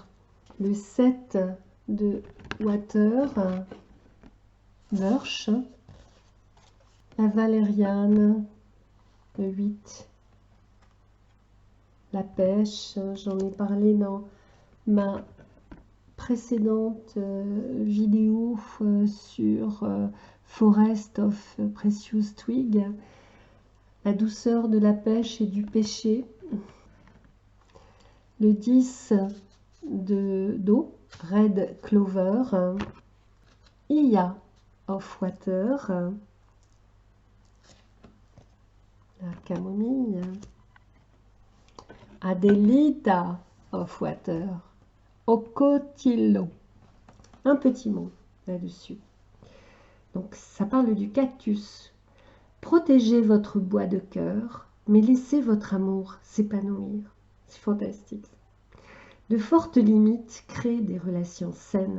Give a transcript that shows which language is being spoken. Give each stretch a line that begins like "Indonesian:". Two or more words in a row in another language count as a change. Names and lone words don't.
French: Le 7 de
English: water, birch,
French: la valériane, le 8, la pêche, j'en ai parlé dans ma précédente vidéo sur Forest of Precious Twig, la douceur de la pêche et du pêcher. Le 10 d'eau,
English: Red Clover,
French: Iya of Water, la camomille, Adelita of Water, Ocotillo. Un petit mot là-dessus. Donc ça parle du cactus. Protégez votre bois de cœur, mais laissez votre amour s'épanouir. C'est fantastique. De fortes limites créent des relations saines.